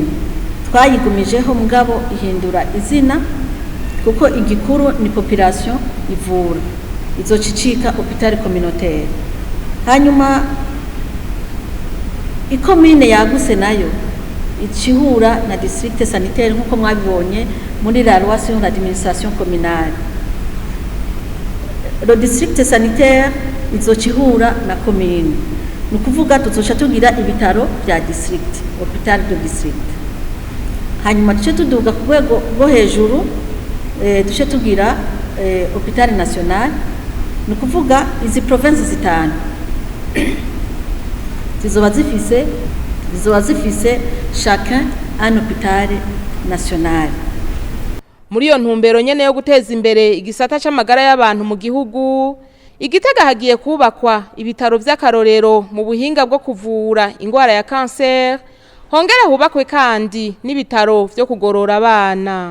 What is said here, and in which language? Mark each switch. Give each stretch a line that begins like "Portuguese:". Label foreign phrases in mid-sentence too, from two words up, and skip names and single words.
Rundi: Twayigumijeho mugabo ihindura izina kuko igikuru ni population ivura, izocicika
French: hôpital communautaire.
Rundi: Hanyuma ikomine yaguse nayo icihura na
French: district sanitaire
Rundi: nkuko mwabibonye muri
French: la loi sur l'administration communale. Le district sanitaire
Rundi: izocihura na commune, nukuvuga tuzoca tugira ibitaro bya district,
French: hôpital de district.
Rundi: Hanyuma tuce tuduga ku rwego rwo hejuru, tuce tugira
French: hôpital national,
Rundi: nukuvuga izi province zitanu zizoba zifise
French: chacun un hôpital national.
Rundi: Muri iyo ntumbero nyene yo guteza imbere igisata c'amagara y'abantu mu gihugu, Igitega hagiye kubakwa ibitaro vy'akarorero mu buhinga bwo kuvura ingwara ya cancer, hongera hubakwe kandi n'ibitaro vyo kugorora abana.